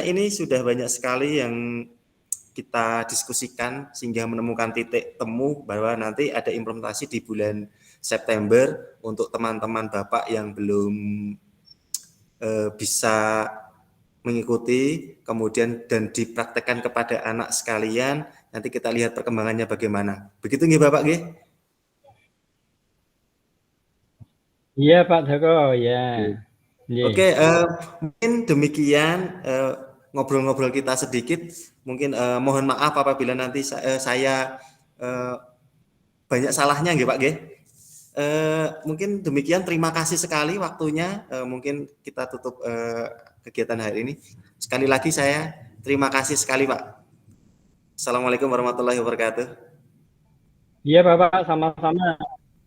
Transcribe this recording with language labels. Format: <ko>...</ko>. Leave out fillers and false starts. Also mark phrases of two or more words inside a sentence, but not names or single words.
<id>Ini sudah banyak sekali yang kita diskusikan sehingga menemukan titik temu bahwa nanti ada implementasi di bulan September untuk teman-teman Bapak yang belum bisa mengikuti, kemudian dan dipraktekkan kepada anak sekalian, nanti kita lihat perkembangannya bagaimana. Begitu nggih Bapak nggih? Iya Pak Joko, ya. Nggih. Oke, mungkin demikian ngobrol-ngobrol kita sedikit. Mungkin mohon maaf apabila nanti saya banyak salahnya nggih Pak nggih. Mungkin demikian, terima kasih sekali waktunya. Mungkin kita tutup kegiatan hari ini. Sekali lagi saya terima kasih sekali Pak.</id> <ar>السلام عليكم ورحمة الله وبركاته.</ar> <id>Iya Bapak, sama-sama.</id>